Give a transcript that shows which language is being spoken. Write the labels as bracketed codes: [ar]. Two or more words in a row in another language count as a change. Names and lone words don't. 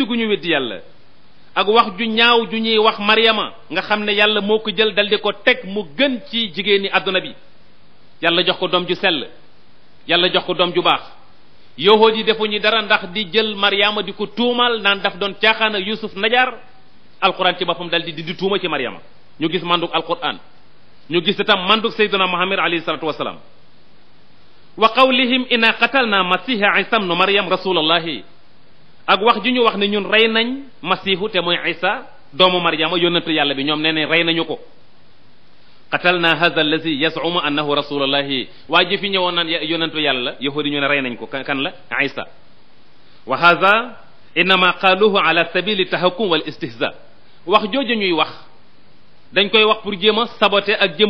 [wo] gu ñu weddi yàlla ak wax ju ñaaw ju ñuy wax Maryama nga xam ne yàlla moo ko jël dal di ko teg mu gën ci jigéeni àdduna bi yàlla jox ko doom ju sell yàlla jox ko doom ju baax yahud yi defuñu dara ndax di jël Maryama di ko tuumal naan daf doon caaxaan ak Yusuf Najaar alquran ci boppam dal di tuuma ci Maryama ñu gis manduk alquran ñu gis itam manduk sayyidina Muhammad [ar] عليه الصلاة والسلام وقولهم إنا قتلنا المسيح عيسى ابن مريم رسول الله [wo] ak wax ju ñu wax ne ñun rey nañ masihu te mooy Isa doomu Maryama yonentu yàlla bi ñoom nee ne rey nañu ko [ar] قتلنا هذا الذي يزعم أنه رسول الله [wo] waa ji fi ñëwoon naan yonentu yàlla yahudi ñu ne rey nañ ko kan la Isa [ar] وهذا إنما قالوه على سبيل التهكم والاستهزاء [wo] wax jooju ñuy wax dañ koy wax pour jéem a saboter ak jëm